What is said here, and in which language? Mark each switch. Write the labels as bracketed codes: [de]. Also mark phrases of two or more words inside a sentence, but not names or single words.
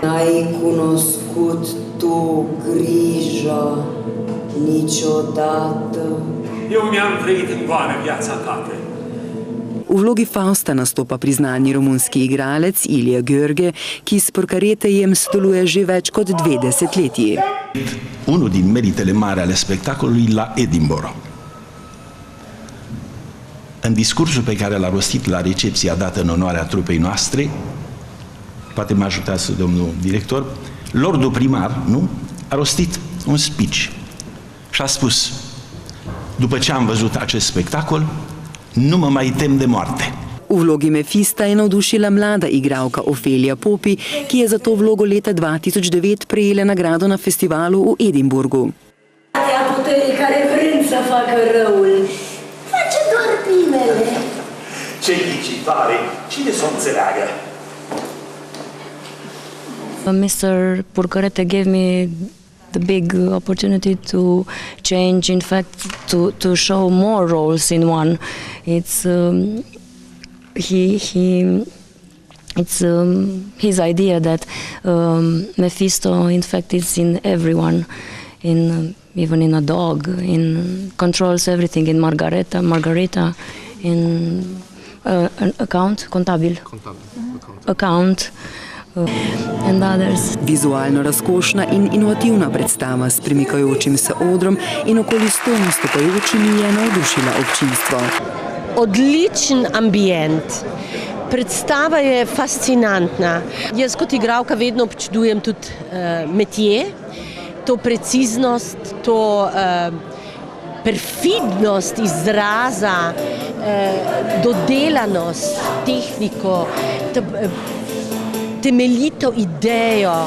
[sl] V vlogi Fausta nastopa priznani romunski igralec Ilija Görge, ki s Purkaretejem sodeluje že več kot 2 desetletji. [ro] Uno din meritele mari ale spectacolului la Edinburgh. În discursul pe care l-a rostit la recepția dată în onoarea trupei noastre, poate mă ajutați domnul director, lordul primar, nu, a rostit un speech și a spus: după ce am văzut acest spectacol, nu mă mai tem de moarte. V vlogi Mefista je navdušila mlada igralka Ofelia Popi, ki je za to vlogo leta 2009 prejela nagrado na festivalu v Edinburgu. Puterii care vrând să facă răul, face doar primele. Ce ghicitoare! Cine s-o înțeleagă? [en] Mr. Purkarete gave me the big opportunity to change, in fact, to show more roles in one. It's his idea that Mephisto, in fact, is in everyone, even in a dog, controls everything, in Margareta, in an account, contabil, account. And others. [sl] Vizualno razkošna in inovativna predstava s premikajočim se odrom in okoli 100 nastopajočimi je navdušila občinstvo. Odličen ambient. Predstava je fascinantna. Jaz kot igralka vedno občudujem tudi metje, to preciznost, to perfidnost izraza, dodelanost, tehniko, temeljito idejo.